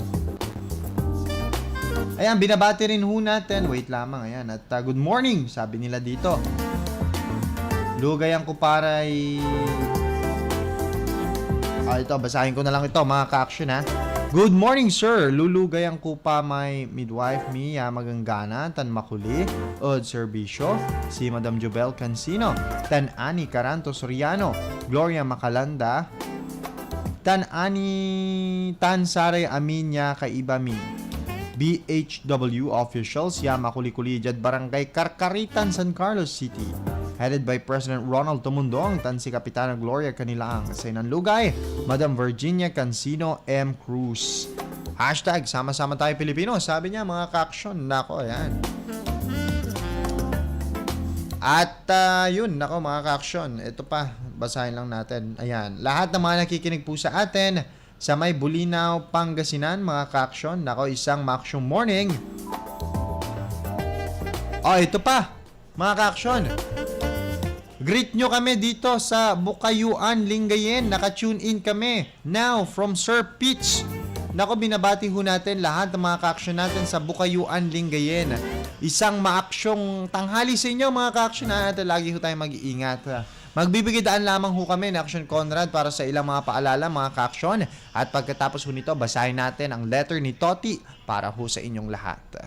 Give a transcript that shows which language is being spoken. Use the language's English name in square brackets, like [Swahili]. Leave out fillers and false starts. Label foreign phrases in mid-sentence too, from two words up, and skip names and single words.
[Filipino] Ayan, binabati rin ho natin. Wait lamang, ayan. At [English] good morning, [Filipino] sabi nila dito. [Pangasinan] Lugayan ko paray. [Filipino] Ito, basahin ko na lang ito mga ka-action ha. [English] Good morning, sir. [Pangasinan] Lulugayan ko pa may midwife Mia Maganggana, tan makuli, od serbisyo, si Madam Jobel Cancino, tan Ani Caranto Soriano, Gloria Macalanda, tan Sare Aminya Kaibami, BHW officials, ya makuli-kuli jad barangay Karkaritan, San Carlos City. [English] Headed by [Pangasinan] President Ronald Tumundong, tan si Kapitana Gloria Canilaang, sa Inanlugay, Madam Virginia Cancino M. Cruz. [Filipino] Hashtag, sama-sama tayo Pilipino. Sabi niya mga ka-action. Nako, ayan. At yun, nako mga ka-aksyon, ito pa, basahin lang natin. Ayan, lahat ng mga nakikinig po sa atin sa may Bulinaw, Pangasinan, mga ka-aksyon, nako isang maaksyong morning. Oh, ito pa, mga ka-aksyon. Greet nyo kami dito sa Bukayuan, Lingayen. Naka-tune in kami [English] now from [Filipino] Sir Peach. Nako, binabati ho natin lahat ng mga ka-aksyon natin sa Bukayuan, Lingayen. Isang maaksyong tanghali sa inyo mga ka-aksyon at lagi ho tayong mag-iingat. Magbibigay daan lamang ho kami ng Aksyon Conrad para sa ilang mga paalala mga ka-aksyon. At pagkatapos ho nito, basahin natin ang letter ni Toti para ho sa inyong lahat.